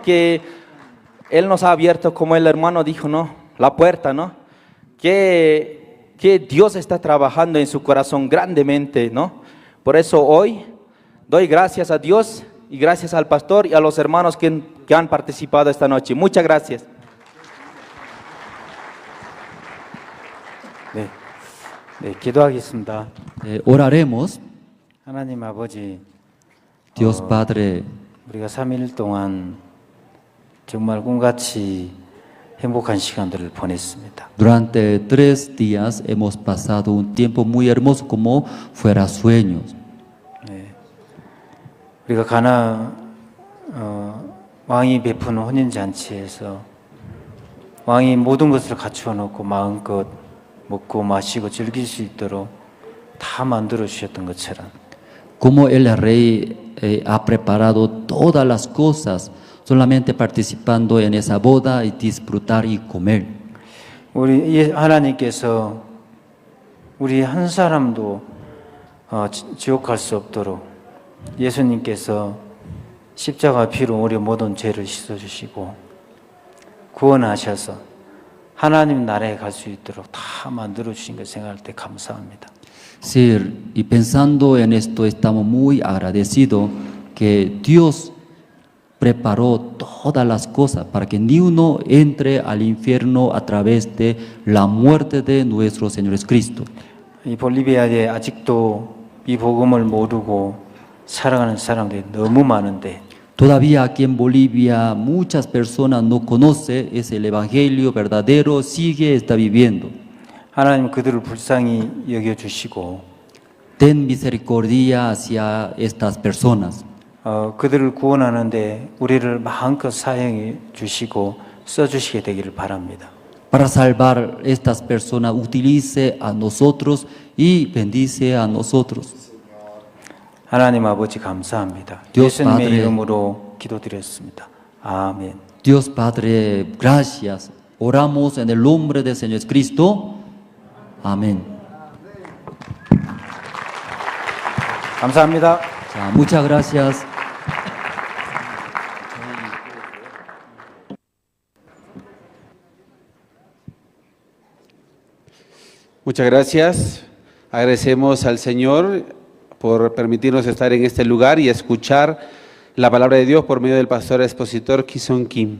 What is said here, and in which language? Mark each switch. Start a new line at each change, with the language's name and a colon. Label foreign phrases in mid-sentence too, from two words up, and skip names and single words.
Spanish: Que él nos ha abierto, como el hermano dijo, ¿no? La puerta, ¿no? Que Dios está trabajando en su corazón grandemente, ¿no? Por eso hoy doy gracias a Dios y gracias al pastor y a los hermanos que han participado esta noche. Muchas gracias.
Korean: 네, 기도하겠습니다.
Spanish: Oraremos.
Korean: 하나님 아버지,
Spanish: Dios Padre,
Korean: 우리가 3일 동안 정말 꿈같이 행복한 시간들을 보냈습니다.
Spanish: durante 3 días hemos pasado un tiempo muy hermoso como fuera sueños.
Korean: 우리가 가나 왕이 베푸는 혼인 잔치에서 왕이 모든 것을 갖추어 놓고 마음껏 먹고 마시고 즐길 수 있도록 다 만들어 주셨던 것처럼
Spanish: Como el rey ha preparado todas las cosas, solamente participando en esa boda y disfrutar y comer.
Korean: 우리 하나님께서 우리 한 사람도 지옥 갈 수 없도록 예수님께서 십자가 피로 우리 모든 죄를 씻어주시고 구원하셔서 하나님 나라에 갈 수 있도록 다 만들어 주신 걸 생각할 때 감사합니다.
Spanish: Sí, y pensando en esto estamos muy agradecidos que Dios preparó todas las cosas para que ni uno entre al infierno a través de la muerte de nuestro Señor Jesucristo.
Korean: 이 볼리비아에 아직도 이 복음을 모르고 살아가는 사람들이 너무 많은데
Spanish: Todavía aquí en Bolivia muchas personas no conocen ese evangelio verdadero, está viviendo.
Korean: 하나님 그들을 불쌍히 여겨 주시고
Spanish: Ten misericordia hacia estas personas.
Korean: 그들을 구원하는데 우리를 마음껏 사용해 주시고 써 주시게 되기를 바랍니다.
Spanish: Para salvar estas personas, utilice a nosotros y bendice a nosotros.
Korean: 하나님 아버지 감사합니다.
Spanish: Dios
Korean: 예수님의
Spanish: Padre,
Korean: 이름으로 기도드렸습니다. 아멘.
Spanish: Dios Padre, gracias. Oramos en el nombre del Señor Cristo. Amén.
Korean: 감사합니다. 자,
Spanish: muchas gracias. Muchas gracias. Agradecemos al Señor por permitirnos estar en este lugar y escuchar la palabra de Dios por medio del pastor expositor Ki-Sung Kim.